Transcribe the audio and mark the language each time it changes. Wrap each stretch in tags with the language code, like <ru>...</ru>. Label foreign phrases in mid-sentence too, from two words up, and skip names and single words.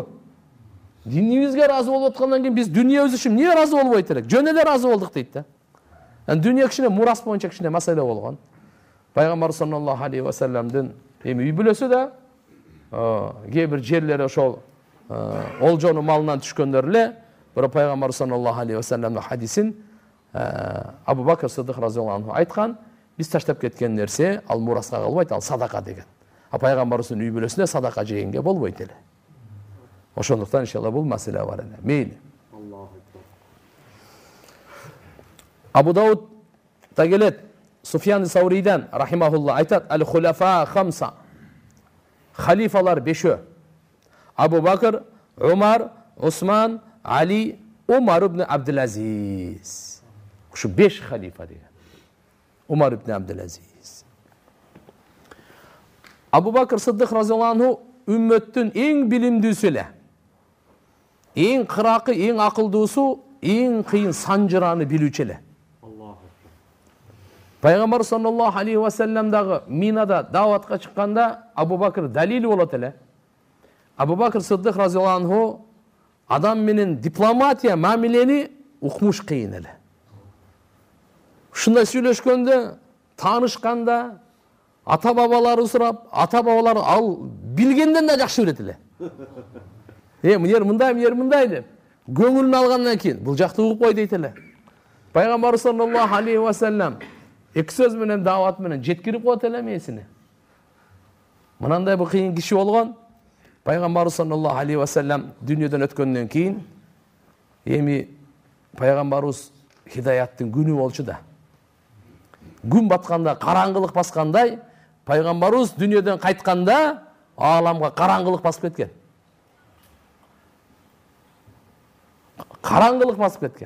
<ky>Динибизге разы болуп аткандан кийин биз дүниябыз үчүн эмне разы болбойт элек? Жөн эле разы болдук дейт да. Дүнүйө кичине мурас боюнча кичине маселе болгон. Пайгамбар</ky> <ar>صلى الله عليه وسلم</ar> <ky>үй бүлөсү да кээ бир жерлери ошол олжонун малынан түшкөндөр эле. Бирок пайгамбар</ky> <ar>صلى الله عليه وسلم</ar> <ky>хадисин Абу Бакр Сиддиқ</ky> <ar>رضي الله عنه</ar> <ky>айткан: биз таштап кеткен нерсе ал мураска калбайт, ал садака деген. Пайгамбарыбыздын үй бүлөсүндө садака жегенге болбойт эле. Ошондуктан иншалла бул маселе бар эле. Мейли.</ky> <ar>الله أكبر.</ar> <ky>Абу Дауд да келет, Суфьян Саурийден рахимахулла айтат:</ky> <ar>"الخلفاء خمسة."</ar> <ky>Халифалар 5. Абу Бакр, Умар, Усман, Али, Умар ибн Абдул-Азиз. Ушу 5 халифа деген. Умар ибн Абдул-Азиз. Абу Бакр Сыддык</ky> <ar>رضي الله عنه</ar> <ky>үммөттүн эң билимдүүсү эле. Эң кыракы, эң акылдуусу, эң кыйын санжыраны билүүчү эле.</ky> <ar>الله أكبر.</ar> <ky>Пайгамбар</ky> <ar>صلى الله عليه وسلم</ar> <ky>дагы Минада даватка чыкканда Абу Бакр далили болот эле. Абу Бакр Сыддык</ky> <ar>رضي الله عنه</ar> <ky>адам менен дипломатия, мамилени укмуш кыйын эле. Ушундай сүйлөшкөндө, таанышканда, ата бабалары сурап, ата бабалары ал билгенден да жакшы билет эле. Мынер мындай деп. Көңүлүн алгандан кийин бул жакты угуп кой дейт эле. Пайгамбар</ky> <ar>صلى الله عليه وسلم</ar> <ky>эки сөз менен дават менен жеткирип коет эле месини. Мынандай бул кыйын киши болгон. Пайгамбар</ky> <ar>صلى الله عليه وسلم</ar> <ky>дүйнөдөн өткөндөн кийин эми пайгамбарыбыз хидаяттын күнү болчу да. Күн батканда, караңгылык баскандай, пайгамбарыбыз дүйнөдөн кайтканда ааламга караңгылык басып кеткен. Караңгылык басып кеткен.</ky>